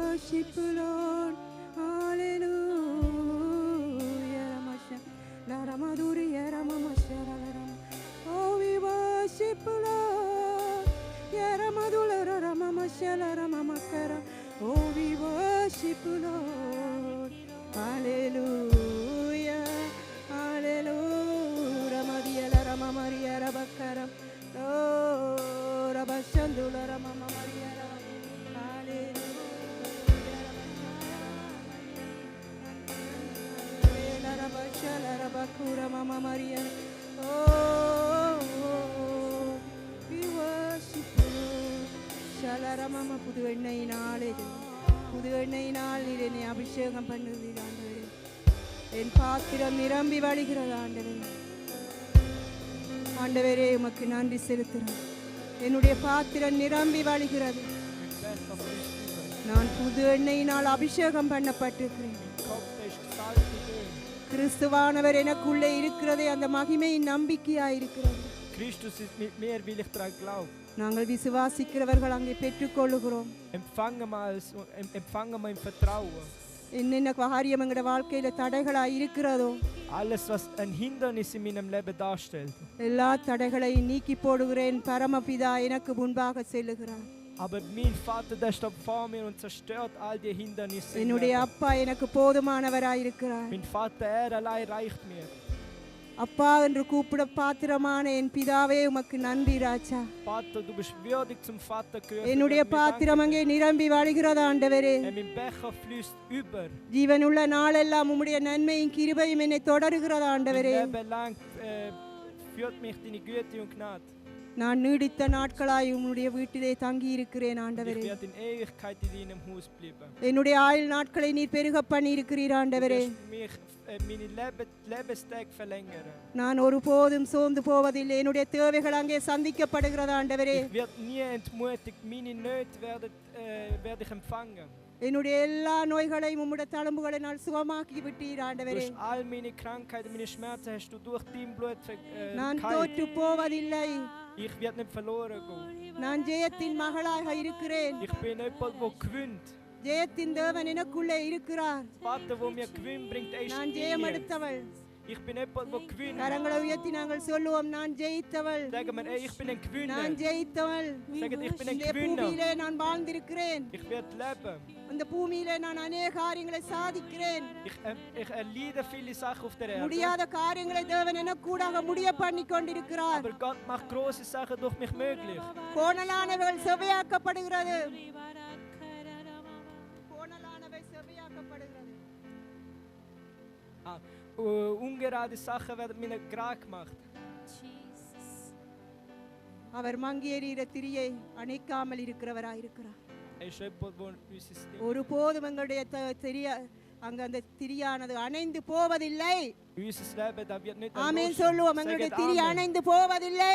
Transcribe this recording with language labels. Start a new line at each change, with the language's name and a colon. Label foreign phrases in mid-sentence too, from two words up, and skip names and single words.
English: worship you, Lord. Hallelujah. Ramasha. La Ramaduri Ramasha. Oh, we worship you, Lord. Yaramadula Ramamasha Ramamakara. Oh, we worship you, Lord. Hallelujah. Hallelujah. Ramadia Ramamaria Rabakara. Oh, Rabashandula Ramamaria. Rabakura Mama Maria. Oh, we worship you. Shalara Mama
Tamil: புது எண்ணெயினால் நீர் என்னை அபிஷேகம் பண்ணுவீர் ஆண்டவரே. என் பாத்திரம் நிரம்பி வழிகிறது ஆண்டவரே. ஆண்டவரே உமக்கு நன்றி செலுத்துகிறேன். என்னுடைய பாத்திரம் நிரம்பி வழிகிறது. நான் புது எண்ணெயினால் அபிஷேகம் பண்ணப்பட்டிருக்கிறேன். கிறிஸ்துவானவர் எனக்குள்ளே இருக்கிறதே அந்த மகிமையின் நம்பிக்கையாயிருக்கிறது.
German: Christus ist mit mir, will ich daran glauben.
Tamil: நாங்கள் விசுவாசிக்கிறவர்கள் அங்கே பெற்றுக்கொள்ளுகிறோம்.
German: Empfangen wir im Vertrauen.
Tamil: என்னென்ன காரியம் எங்களுடைய வாழ்க்கையில தடைகளாய் இருக்கிறதோ
German: Alles, was ein Hindernis in meinem Leben darstellt.
Tamil: எல்லா தடைகளையும் நீக்கி போடுகிறேன். பரமபிதா எனக்கு முன்பாக செல்லுகிறார்.
German: Aber mein Vater, der steht vor mir und zerstört all die Hindernisse.
Tamil: என்னுடைய அப்பா எனக்கு போதுமானவராய் இருக்கிறார்.
German: Mein Vater, allein reicht mir.
Tamil: அப்பா என்று கூப்பிட பாத்திரமான என் பிதாவே உமக்கு நன்றி ராஜா.
German: Vater, du bist würdig zum Vater gerufen.
Tamil: என்னுடைய பாத்திரம் அங்கே நிரம்பி வழிகிறது ஆண்டவரே.
German: Mein Becher fließt über.
Tamil: ஜீவனுள்ள நாளெல்லாம் உம்முடைய நன்மையும் கிருபையும் என்னை தொடருகிறது ஆண்டவரே.
German: Mein Leben lang führt mich deine Güte und Gnade.
Tamil: நான் நீடித்த நாட்களாய் உம்முடைய வீட்டிலே தங்கி இருக்கிறேன் ஆண்டவரே.
German: Ich werde in Ewigkeit in deinem Haus bleiben.
Tamil: என்னுடைய ஆயுள் நாட்களை நீர் பெருக பண்ணி இருக்கிறீர் ஆண்டவரே.
German: Meine Lebenstage verlängern.
Tamil: நான் ஒருபோதும் சோர்ந்து போவதில்லை. என்னுடைய தேவைகள் அங்கே சந்திக்கப்படுகிறது ஆண்டவரே.
German: Ich werde nie entmutigt. Meine Nöte werde ich empfangen.
Tamil: என்னுடைய எல்லா நோய்களையும் உம்முடைய தழும்புகளினால் சுகமாக்கி விட்டீர் ஆண்டவரே.
German: Durch all meine Krankheiten, meine Schmerzen hast du durch dein Blut
Tamil: நான் தோற்று போவதில்லை.
German: Ich werde nicht verloren gehen.
Tamil: நான் ஜெயத்தின் மகளாக இருக்கிறேன்.
German: Ich bin jemand, der gewinnt.
Tamil: ஜெயத்தின் தேவன் எனக்குள்ளே இருக்கிறார்.
German: Vater, wo mir Gewinn bringt, ist
Tamil: நான் ஜெயம் எடுத்தவள்.
German: Ich bin jemand, der gewinnt.
Tamil: கரங்களை உயர்த்தி நாங்கள் சொல்லுவோம், நான் ஜெயித்தவள்.
German: Sagen wir, ich bin ein Gewinner.
Tamil: நான் ஜெயித்தவள்.
German: Sagen, ich bin ein
Tamil: இந்த
German: Gewinner.
Tamil: பூமியிலே நான் வாழ்ந்திருக்கிறேன்.
German: Ich werde leben.
Tamil: அந்த பூமியிலே நான் அநேக காரியங்களை சாதிக்கிறேன்.
German: Ich erleide viele Sachen auf der Erde.
Tamil: முடியாத காரியங்களை தேவன் எனக்கூடாக முடிய பண்ணி கொண்டிருக்கிறார்.
German: Aber Gott macht große Sachen durch mich möglich.
Tamil: கோணலானவைகள் செவ்வையாக்கப்படுகிறது. கோணலானவை செவ்வையாக்கப்படுகிறது.
German: Ungerade Sachen werden mir gerade gemacht.
Tamil: அவர் மங்கியேறிய திரியை அணைக்காமல் இருக்கிறவராயிருக்கிறார். ஒருபோதும் எங்களுடைய அங்க அந்த திரியானது அணைந்து போவதில்லை. ஆமென் சொல்லுவோம். எங்களுடைய திரி அணைந்து போவதில்லை.